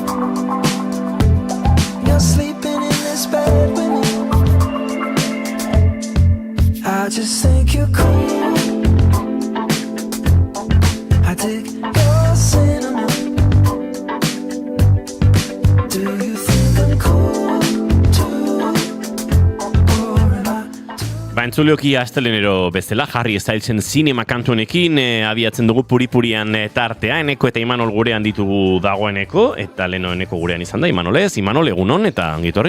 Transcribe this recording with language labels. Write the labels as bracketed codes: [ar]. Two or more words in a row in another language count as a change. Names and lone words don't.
[en] You're sleeping in this bed with me. I just think you're cool. I dig your cinnamon. Do you think I'm cool? [eu] Entzulioki astelenero bezala, Harry Stylesen zinema kantunekin abiatzen dugu puripurian tartea, Eneko eta Imanol gurean ditugu dagoeneko, eta leno Eneko gurean izan da, Imanolez, Imanol egunon eta ongitorri.